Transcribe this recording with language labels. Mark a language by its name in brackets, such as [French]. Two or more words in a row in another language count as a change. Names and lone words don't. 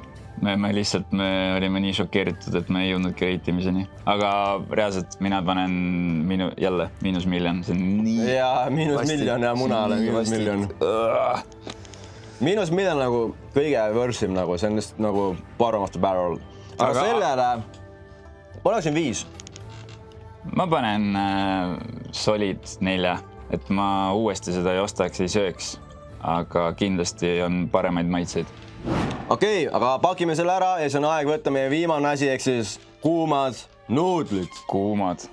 [Estonian] Me olime nii šokeeritud, et me ei jõudnudki reitimiseni. Aga reaalselt mina panen jälle -1,000,000. See on nii... Jaa, -1,000,000 ja munale -1,000,000. -1,000,000 nagu kõige võrsim nagu, see on just nagu [English] bottom of the barrel. [Estonian] Aga sellele ma oleksin 5. Ma panen solid 4, et ma uuesti seda ei ostaks, ei sööks. Aga kindlasti on paremaid maitseid. Okei, aga pakime selle ära ja see on aeg võtta meie viimane asi, ehk siis kuumad nuudlid.